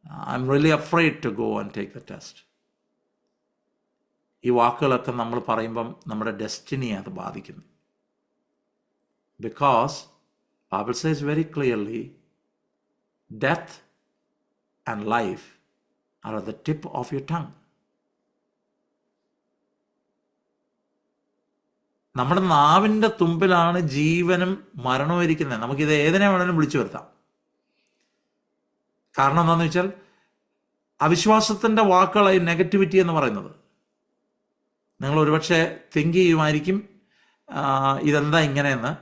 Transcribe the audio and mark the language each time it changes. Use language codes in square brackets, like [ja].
[en] I'm really afraid to go and take the test. [ml] ഈ വാക്കുകളൊക്കെ നമ്മൾ പറയുമ്പം നമ്മുടെ ഡെസ്റ്റിനിയെ അത് ബാധിക്കുന്നു. [en] Because Bible says very clearly, death and life are at the tip of your tongue. [ml] നമ്മുടെ നാവിൻ്റെ തുമ്പിലാണ് ജീവനും മരണവും ഇരിക്കുന്നത്. നമുക്കിത് ഏതിനെ വേണമെങ്കിലും വിളിച്ചു വരുത്താം. കാരണം എന്താണെന്ന് വെച്ചാൽ അവിശ്വാസത്തിൻ്റെ വാക്കുകളായി നെഗറ്റിവിറ്റി എന്ന് പറയുന്നത്. നിങ്ങൾ ഒരുപക്ഷെ തിങ്ക് ചെയ്യുമായിരിക്കും ഇതെന്താ ഇങ്ങനെയെന്ന്.